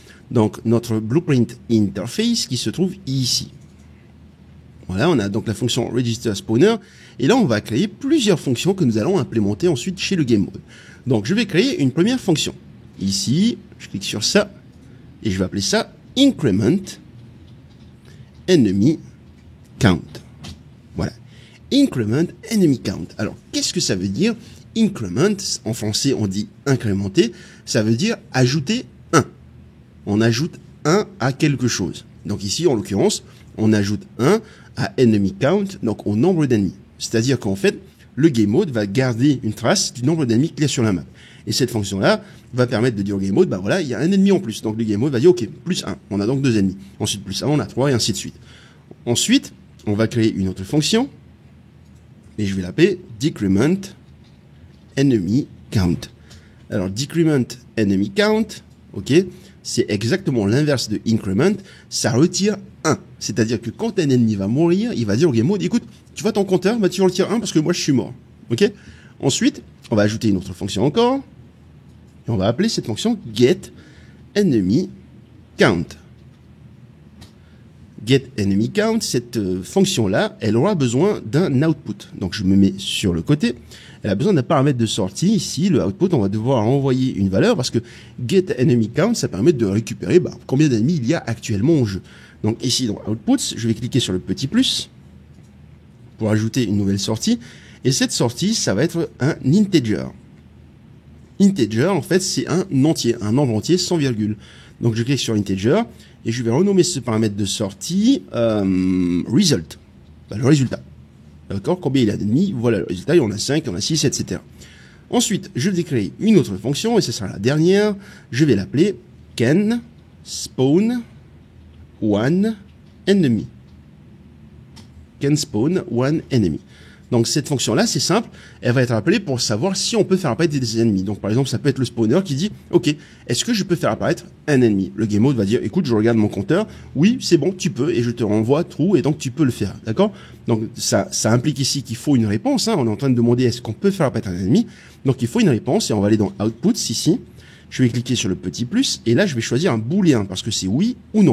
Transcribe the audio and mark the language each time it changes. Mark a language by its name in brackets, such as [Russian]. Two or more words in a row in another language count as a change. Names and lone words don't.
[French] donc notre [English] blueprint interface [French] qui se trouve ici. Voilà, on a donc la fonction [English] register spawner, [French] et là on va créer plusieurs fonctions que nous allons implémenter ensuite chez le [English] game mode. [French] Donc je vais créer une première fonction. Ici, je clique sur ça, et je vais appeler ça [English] increment enemy count. Voilà, increment enemy count. [French] Alors qu'est-ce que ça veut dire? Increment, en français on dit incrémenter, ça veut dire ajouter 1. On ajoute 1 à quelque chose. Donc ici, en l'occurrence, on ajoute 1 à [English] enemy count, [French] donc au nombre d'ennemis. C'est-à-dire qu'en fait, le [English] game mode [French] va garder une trace du nombre d'ennemis qu'il y a sur la map. Et cette fonction-là va permettre de dire au [English] game mode, [French] bah voilà, il y a un ennemi en plus. Donc le [English] game mode [French] va dire, ok, plus 1, on a donc 2 ennemis. Ensuite, plus 1, on a 3, et ainsi de suite. Ensuite, on va créer une autre fonction, et je vais l'appeler [English] decrement enemy count. Alors, decrement enemy count, [French] ok, c'est exactement l'inverse de increment, ça retire 1. C'est-à-dire que quand un ennemi va mourir, il va dire au [English] game mode, [French] écoute, tu vois ton compteur, bah tu retires 1 parce que moi je suis mort. Ok. Ensuite, on va ajouter une autre fonction encore, et on va appeler cette fonction [English] get enemy count. Get enemy count, [French] cette fonction-là, elle aura besoin d'un output. Donc je me mets sur le côté. Elle a besoin d'un paramètre de sortie. Ici, le output, on va devoir envoyer une valeur parce que [English] get enemy count, [French] ça permet de récupérer combien d'ennemis il y a actuellement en jeu. Donc ici, dans outputs, je vais cliquer sur le petit plus pour ajouter une nouvelle sortie. Et cette sortie, ça va être un integer. Integer, en fait, c'est un entier, un nombre entier sans virgule. Donc je clique sur integer et je vais renommer ce paramètre de sortie result, le résultat. D'accord, combien il y a d'ennemis, voilà le résultat, il y en a 5, il y en a 6, etc. Ensuite, je vais créer une autre fonction, et ce sera la dernière, je vais l'appeler [English] can spawn one enemy. Can spawn one enemy. [French] Donc cette fonction-là, c'est simple, elle va être appelée pour savoir si on peut faire apparaître des ennemis. Donc par exemple, ça peut être le spawner qui dit, ok, est-ce que je peux faire apparaître un ennemi? Le [English] game mode [French] va dire, écoute, je regarde mon compteur, oui, c'est bon, tu peux, et je te renvoie true, et donc tu peux le faire, d'accord? Donc ça implique ici qu'il faut une réponse, hein. On est en train de demander est-ce qu'on peut faire apparaître un ennemi, donc il faut une réponse, et on va aller dans Outputs ici, je vais cliquer sur le petit plus, et là je vais choisir un booléen, parce que c'est oui ou non.